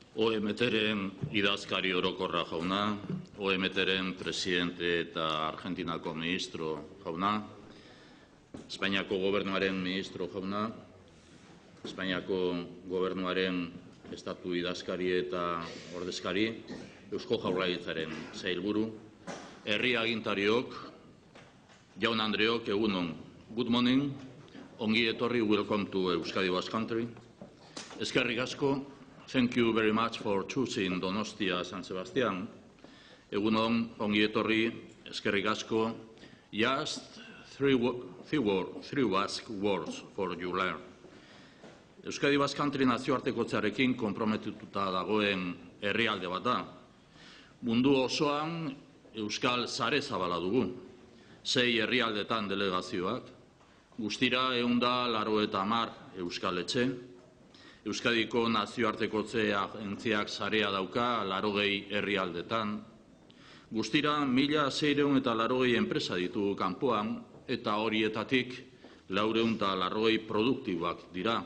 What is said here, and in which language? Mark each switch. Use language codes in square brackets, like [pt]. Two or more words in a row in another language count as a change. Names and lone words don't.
[eu] OMT-ren idazkari orokorra jauna, OMT-ren presidente eta Argentinako ministro jauna, Espainiako gobernuaren ministro jauna, Espainiako gobernuaren estatu idazkari eta ordezkari, Eusko Jaurlaritzaren sailburu, herri agintariok, jaun Andreok, egunon, [en] good morning, [eu] ongi etorri, [en] welcome to Euskadi Basque Country. [eu] Eskerrik asko, [en] thank you very much for choosing Donostia San Sebastián. [eu] Egunon, ongi etorri, eskerrik asko, [en] just three Basque words for you learn. [eu] Euskadi Basque Country nazioartekotzearekin konprometituta dagoen herrialde bat da. Mundu osoan Euskal sare zabala dugu. 6 herrialdetan delegazioak, guztira 190 Euskal etxe, Euskadiko nazioartekotze agentziak sarea dauka 80 herrialdetan, guztira 1.680 enpresa ditugu kanpoan eta horietatik 480 produktiboak dira.